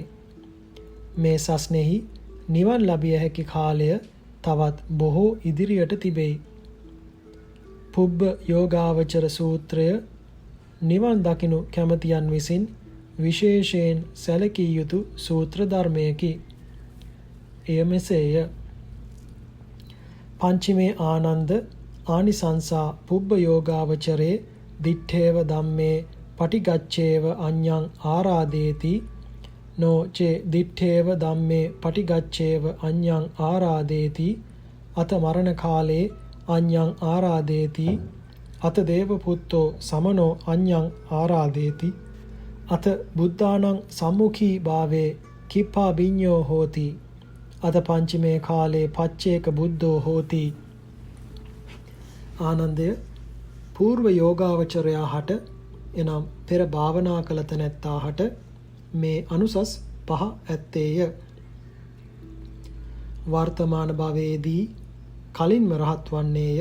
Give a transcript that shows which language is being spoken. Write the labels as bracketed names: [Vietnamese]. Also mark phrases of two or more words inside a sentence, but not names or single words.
[Sinhala] මේ සස්නෙහි නිවන් ලැබිය හැකි කාලය තවත් බොහෝ ඉදිරියට තිබෙයි. පුබ්බ යෝගාවචර සූත්‍රය නිවන් දකිනු කැමතියන් විසින් විශේෂයෙන් සැලකිය යුතු සූත්‍ර ධර්මයකි. එය මෙසේය. [Pali] පංචමේ ආනන්ද ආනිසංසා පුබ්බ යෝගාවචරේ දිත්තේව ධම්මේ පටිගච්ඡේව අඤ්ඤං ආරාදේති නෝ චේ දිත්තේව ධම්මේ පටිගච්ඡේව අඤ්ඤං ආරාදේති අත මරණ කාලේ අඤ්ඤං ආරාදේති අත දේව පුත්තෝ සමනෝ අඤ්ඤං ආරාදේති අත බුද්ධානං සම්මුඛී භාවේ කිප්පා විඤ්ඤෝ හෝති අත පංචමේ කාලේ පච්චේක බුද්ධෝ හෝති. [Sinhala] ආනන්දය పూర్ව යෝගාවචරයා හට එනම් පෙර භාවනා කළ තැනැත්තා හට මේ අනුසස් පහ ඇත්තේය. වර්තමාන භවයේදී කලින්ම රහත් වන්නේය.